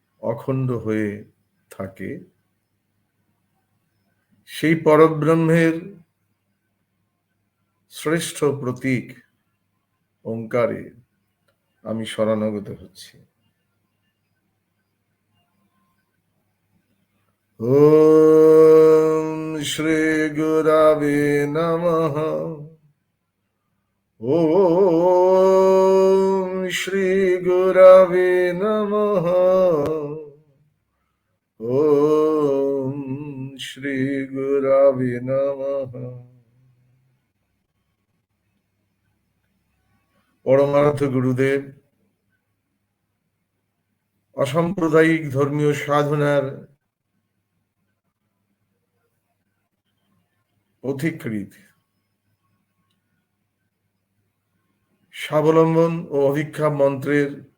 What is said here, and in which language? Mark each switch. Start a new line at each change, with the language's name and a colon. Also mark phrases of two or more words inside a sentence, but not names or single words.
Bangla: অখণ্ড হয়ে থাকে, সেই পরব্রহ্মের শ্রেষ্ঠ প্রতীক ওঙ্কারে আমি শরণাগত হচ্ছি।
Sanskrit: ওম শ্রী গুরবে নমঃ। ওম শ্রী গুরবে নমঃ। ওম শ্রী গুরবে নমঃ।
Bangla: পরমার্থ গুরুদেব অসাম্প্রদায়িক ধর্মীয় সাধনার পথিকৃৎ, স্বাবলম্বন ও অভিক্ষা মন্ত্রের